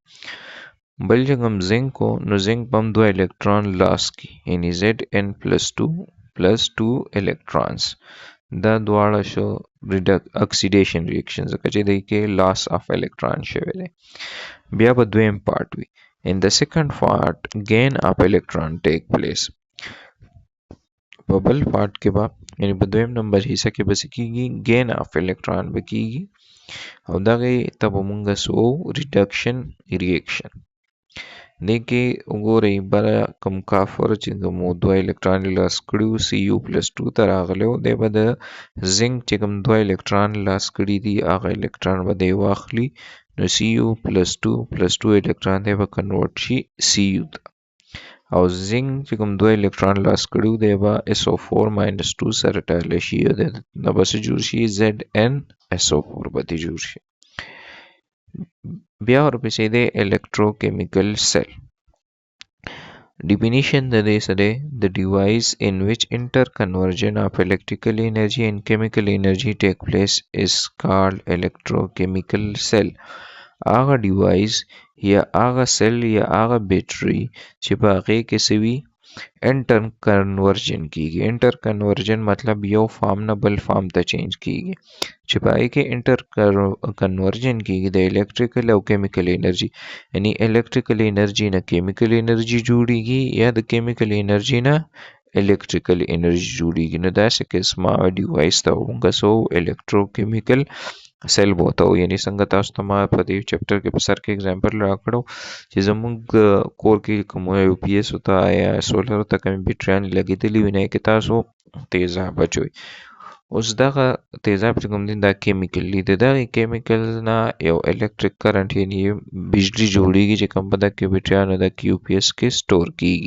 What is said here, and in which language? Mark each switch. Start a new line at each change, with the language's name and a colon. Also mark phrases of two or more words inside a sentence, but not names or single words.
Pashto: بل چې کوم زنک نو زنک به هم دوه الکترون لاس کی یعنی Zn
English: plus 2 plus 2 electrons.
Pashto: دا دواړه شو
English: oxidation reaction
Pashto: ځکه چې دی کې
English: loss of electron
Pashto: شوی دی. بیا به دویم پارت وي.
English: In the second part, gain of electron take place.
Pashto: په بل پارت کې به یعنی په دویم نمبر حصہ کې به څه کیږي
English: gain of electron
Pashto: به کیږي او دغه ته به موږ سو
English: reduction reaction.
Pashto: دې کې وګورئ بره کوم کافر چې کوم دوه الکترون لاس کړي Cu پلس 2 ته راغلی دی به د زنک چې کوم دوه الکترون لاس کړي دي هغه الکترون به دی واخلي نو
English: Cu plus 2 plus 2 electron
Pashto: دی به کنورټ شي Cu ته او زنک چې کوم دوه الکترون لاس کړي دی به SO4 ماینس 2 سره ټایلی شي او دا به څه جوړ شي ZnSO4 به دې جوړ شي. بیا ورپسې دی
English: electrochemical cell.
Pashto: Definition د دې څه دی
English: the device in which interconversion of electrical energy and chemical energy take place is called electrochemical cell.
Pashto: هغه ډیوایس یا هغه سیل یا هغه بیټری چې په هغې کې څه وي
English: inter conversion
Pashto: کیږي.
English: inter conversion
Pashto: مطلب یو فارم نه بل فارم ته چینج کیږي چې په هغې کې
English: inter conversion
Pashto: کیږي د الیکټریکل او
English: chemical energy
Pashto: یعنی
English: electrical energy
Pashto: نه
English: chemical energy
Pashto: جوړیږي یا د
English: chemical energy
Pashto: نه
English: electrical energy
Pashto: جوړیږي. نو داسې قسمه ډیوایس ته موږ سو
English: electrochemical cell
Pashto: بوته او یعنی څنګه تاسو ته ما په دې چپټر کې په سر کې اگزامپل راکړو چې زموږ کور کې کوم یو پی ایس وتا یا سولر ته کوم بیټریان لګېدلی ویني کې تاسو تیزاب بچوي. اوس دغه تیزاب چې کوم دي دا کیمیکل دی، د دغه کیمیکل نه یو
English: electric current
Pashto: یعنی بجلی جوړیږي چې کوم په دغه بیټریانو د کیو پی ایس کې سٹور کیږي.